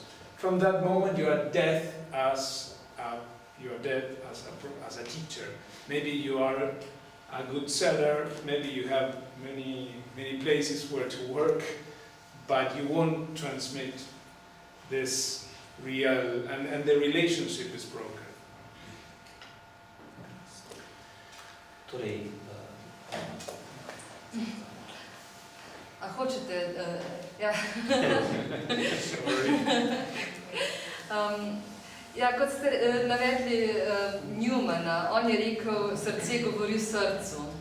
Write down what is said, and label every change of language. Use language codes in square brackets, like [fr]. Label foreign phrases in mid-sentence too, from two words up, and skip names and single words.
[en] From that moment you are dead as a teacher. Maybe you are a good seller, maybe you have many places where to work, but you won't transmit this real, and the relationship is broken. [sl] Torej, A hočete, ja. Ja, kot ste navedli Newmana, on je rekel, srce govori srcu.